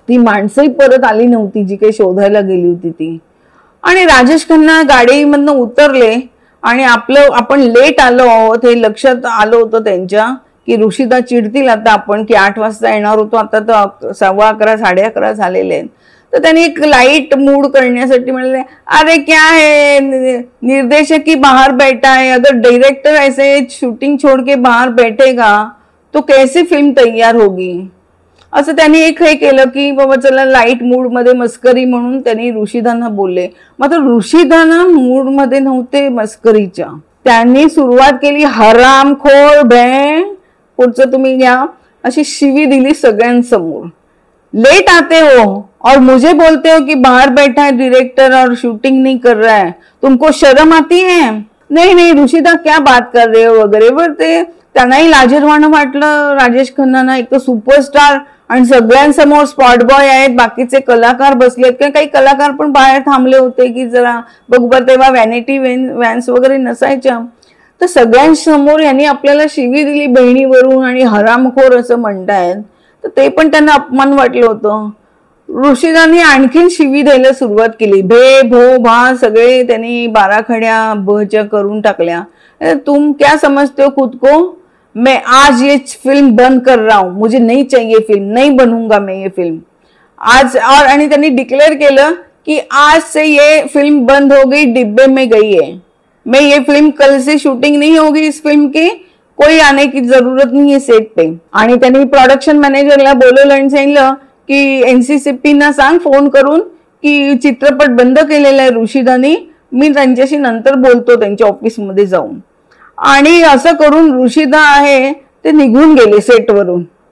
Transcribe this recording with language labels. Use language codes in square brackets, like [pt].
[mr] ती माणसंही परत आली नव्हती जी काही शोधायला गेली होती ती. आणि राजेश खन्ना गाडीमधनं उतरले आणि आपण लेट आलो आहोत हे लक्षात आलं होतं त्यांच्या की ऋषिदा चिडतील आता आपण की 8 वाजता येणार होतो, आता तर 11:15 11:30 झालेले आहेत. तर त्यांनी एक लाइट मूड करण्यासाठी म्हणाले [hi] अरे क्या है निर्देशक की बाहर बैठा है, अगर डायरेक्टर ऐसे शूटिंग छोड़ के बाहर बैठेगा तो कैसे फिल्म तैयार होगी. [mr] असं त्यांनी एक हे केलं की बाबा चला लाईट मूड मध्ये मस्करी म्हणून त्यांनी ऋषिदांना बोलले. मात्र ऋषिदांना मूड मध्ये नव्हते मस्करीच्या. त्यांनी सुरुवात केली हरामखोर बे, पुढचं तुम्ही घ्या, अशी शिवी दिली सगळ्यांसमोर. [hi] लेट आते हो और मुझे बोलते हो कि बाहर बैठा है डायरेक्टर और शूटिंग नहीं कर रहा है, तुमको शर्म आती है. नहीं ऋषिदा क्या बात कर रहे हो वगैरे. [mr] वर ते त्यांनाही लाजरवाणं वाटलं राजेश खन्नांना. एक तर सुपरस्टार आणि सगळ्यांसमोर स्पॉट बॉय आहेत, बाकीचे कलाकार बसलेत किंवा काही कलाकार पण बाहेर थांबले होते की जरा बघ. तेव्हा व्हॅनिटी व्हॅन्स वगैरे नसायच्या. तर सगळ्यांसमोर यांनी आपल्याला शिवी दिली बहिणीवरून आणि हरामखोर असं म्हणतायत. तर ते पण त्यांना अपमान वाटलं होतं. ऋषिदांनी आणखीन शिवी द्यायला सुरुवात केली. भे भो भा सगळे त्यांनी 12 खड्या बच्या करून टाकल्या. [hi] तुम क्या समझते हो खुद को, मैं आज ये फिल्म बंद कर रहा हूं, मुझे नहीं चाहिए फिल्म, नहीं बनूंगा मैं ये फिल्म आज. और [mr] आणि त्यांनी डिक्लेअर केलं की [hi] आज से ये फिल्म बंद हो गई, डिब्बे में गई है. मैं ये फिल्म कल से शूटिंग नहीं होगी इस फिल्म की, कोई आने की जरूरत नहीं है सेट पे. [mr] आणि त्यांनी प्रोडक्शन मॅनेजरला बोलवलं आणि सांगितलं की NCCP ना सांग फोन करून की चित्रपट बंद केलेला आहे ऋषिदानी, मी त्यांच्याशी नंतर बोलतो त्यांच्या ऑफिसमध्ये जाऊन. आणि असं करून ऋषिदा आहे ते निघून गेले सेटवरून.